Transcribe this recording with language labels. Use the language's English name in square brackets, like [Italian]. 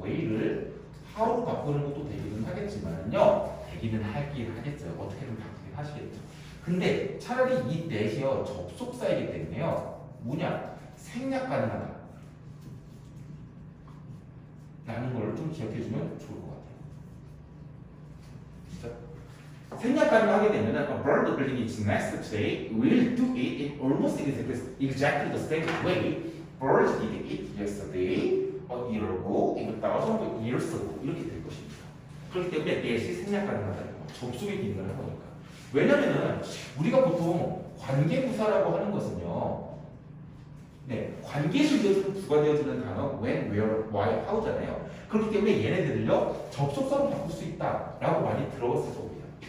[Korean] way를 how로 바꾸는 것도 되기는 하겠지만요. 되기는 하겠죠. 어떻게든 바꾸긴 하시겠죠. 근데 차라리 이 that이요 접속사이기 때문에요 뭐냐 생략 가능하다 라는 걸 좀 기억해주면 좋을 것 같아요. [English] 진짜 생략 가능하게 되면 a bird building its nest today will do it in almost exactly the same way birds did it yesterday, a year ago, even thousands of years ago [Korean] 이렇게 될 것입니다. 그렇기 때문에 that이 생략 가능하다는 거 접속의 기능을 해보니까 왜냐면은 우리가 보통 관계부사라고 하는 것은요, 네, 관계를 이어주는 부과되어지는 단어 when, where, why, how잖아요. 그렇기 때문에 얘네들을요 접속사로 바꿀 수 있다라고 많이 들어봤을 겁니다.